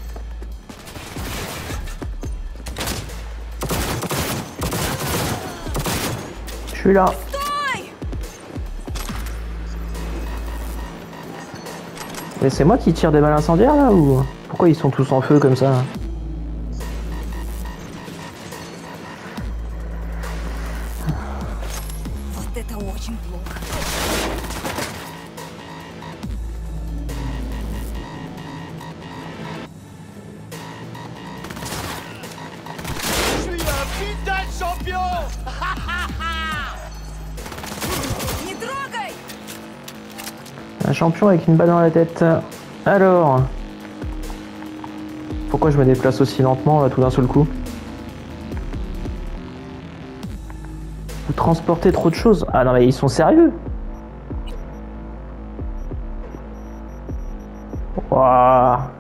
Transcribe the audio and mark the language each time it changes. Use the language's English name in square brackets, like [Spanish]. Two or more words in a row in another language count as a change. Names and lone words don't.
[French] Je suis là. Mais c'est moi qui tire des balles incendiaires là ou pourquoi ils sont tous en feu comme ça? [Russian] Вот это очень плохо. [French] Je suis un putain de champion! [Russian] Не трогай! [French] Un champion avec une balle dans la tête. Alors. Pourquoi je me déplace aussi lentement là tout d'un seul coup? Vous transportez trop de choses. Ah non mais ils sont sérieux. Waouh.